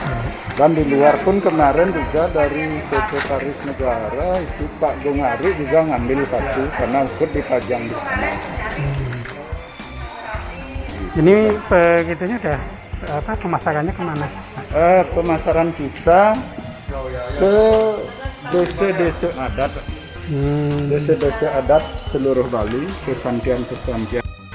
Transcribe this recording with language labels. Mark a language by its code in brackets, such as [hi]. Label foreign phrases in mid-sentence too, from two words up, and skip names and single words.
[id] Dan di luar pun kemarin juga dari Sekretaris Negara itu Pak Gongari juga ngambil satu karena ikut dipajang di sana. Ini begitunya udah pemasarannya kemana? Pemasaran kita ke desa-desa adat, desa-desa adat seluruh Bali, persantian-persantian.